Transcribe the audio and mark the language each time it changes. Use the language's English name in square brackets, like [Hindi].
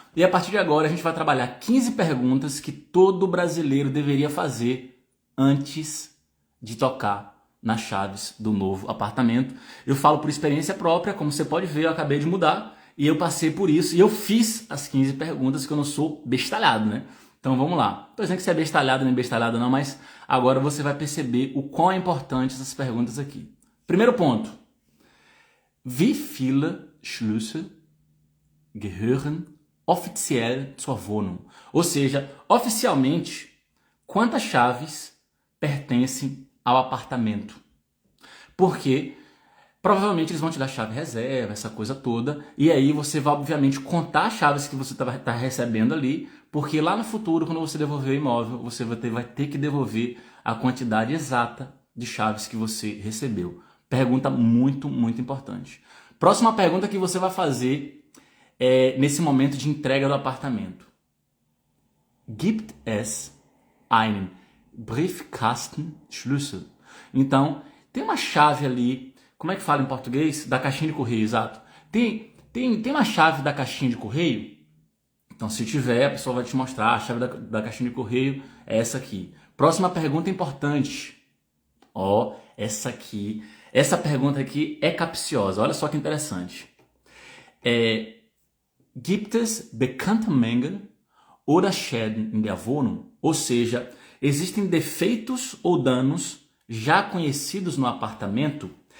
[Portuguese] E a partir de agora a gente vai trabalhar 15 perguntas que todo brasileiro deveria fazer antes de tocar nas chaves do novo apartamento. Eu falo por experiência própria, como você pode ver, eu acabei de mudar e eu passei por isso e eu fiz as 15 perguntas, que eu não sou bestalhado, né? Então vamos lá. Não tô dizendo que você é bestalhado nem bestalhada não, mas agora você vai perceber o quão é importante essas perguntas aqui. Primeiro ponto. [German] Wie viele Schlüssel gehören offiziell zur Wohnung? [Portuguese] Ou seja, oficialmente, quantas chaves pertencem ao apartamento? Porque provavelmente eles vão te dar chave reserva, essa coisa toda, e aí você vai obviamente contar as chaves que você está recebendo ali, porque lá no futuro, quando você devolver o imóvel, você vai ter que devolver a quantidade exata de chaves que você recebeu. Pergunta muito, muito importante. Próxima pergunta que você vai fazer nesse momento de entrega do apartamento. [German] Gibt es einen Briefkastenschlüssel? [Portuguese] Então, tem uma chave ali, como é que fala em português? Da caixinha de correio, exato. Tem uma chave da caixinha de correio? Então, se tiver, a pessoa vai te mostrar, a chave da caixinha de correio é essa aqui. Próxima pergunta importante. Essa pergunta aqui é capciosa, olha só que interessante. [German] Gibt es bekannte Mängel oder Schäden in der Wohnung? [Portuguese] Ou seja, existem defeitos ou danos já conhecidos no apartamento?